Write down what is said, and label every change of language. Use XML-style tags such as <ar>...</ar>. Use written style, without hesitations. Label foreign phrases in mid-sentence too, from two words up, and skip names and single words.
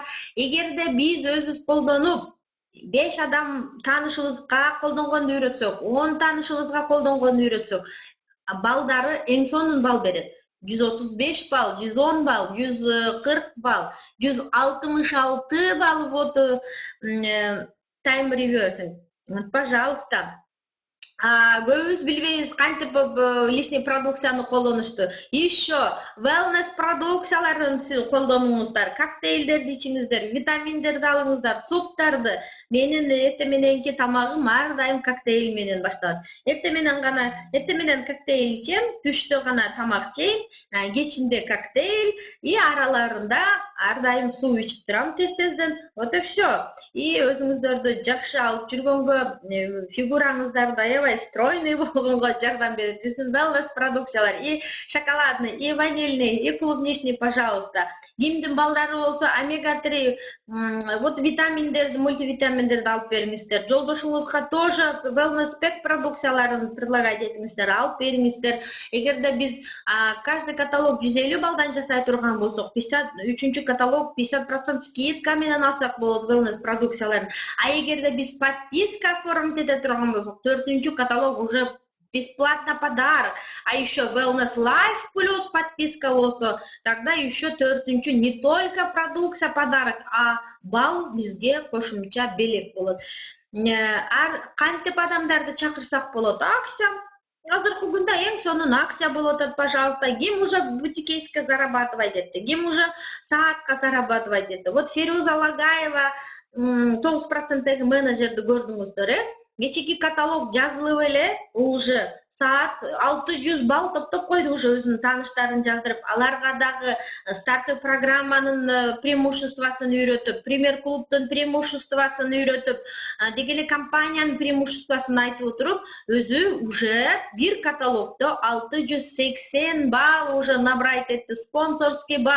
<ky>Эгерде биз өзүбүз колдонуп 5 адам таанышыбызга колдонгонду үйрөтсөк, 10 таанышыбызга колдонгонду үйрөтсөк, балдары эң сонун бал берет. 135 балл, 110 балл, 140 балл, 166 балл вот</ky> <en>time reversing.</en> <ru>Пожалуйста.</ru> <ky>Көбүбүз билбейбиз кантип лишний продукцияны колдонушту. Еще wellness продукцияларын колдонуңуздар, коктейлдерди ичиңиздер, витаминдерди алыңыздар, суптарды. Менин эртең мененки тамагым ар дайым коктейль менен башталат. Эртең менен коктейль ичем, түштө гана тамак жейм, кечинде коктейль и араларында ар дайым суу ичип турам тез-тезден.</ky> <ru>Вот и все.</ru> <ky>И өзүңүздөрдү жакшы алып жүргөнгө, фигураңыздарды аябай стройный болгонго жардам берет биздин wellness продукциялар.</ky> <ru>И шоколадный, и ванильный, и клубничный, пожалуйста.</ru> <ky>Кимдин балдары болсо омега-3, вот витаминдерди, мультивитаминдерди алып бериңиздер. Жолдошуңузга тоже</ky> <en>wellness pack</en> <ky>продукцияларын предлагать этиңиздер, алып бериңиздер. Эгерде биз</ky> <ru>каждый каталог</ru> <ky>150 балдан жасай турган болсок, 3-үчү каталог 50% скидка менен алсак болот wellness продукцияларын. А эгерде биз</ky> <ru>подписка оформить</ru> <ky>эте турган болсок, 4-үчү каталог</ky> <ru>уже бесплатно подарок. А еще</ru> <ky>Wellness Life плюс подписка болсо,</ky> <ru>тогда еще</ru> <ky>4-үчү</ky> <ru>не только продукция подарок, а</ru> <ky>бал бизге кошумча белек болот. Кантип адамдарды чакырсак болот? Акция. Азыркы күндө эң сонун акция болуп атат, пожалуйста. Ким уже бутикейске зарабатывать этти, ким уже саатка зарабатывать этти. Вот Феруза Лагаева 9%деги менеджерди көрдүңүздөр, кечеки каталог жазылып эле уже саат 600 балл топтоп койду, уже өзүнүн тааныштарын жаздырып, аларга дагы стартап программанын преимуществосын үйрөтүп, премьер клубдун преимуществосын үйрөтүп, деги эле компаниянын преимуществосын айтып отуруп, өзү уже бир каталогдо 680 балл</ky> <ru>уже набрать</ru> <ky>этти,</ky> <ru>спонсорский балл.</ru>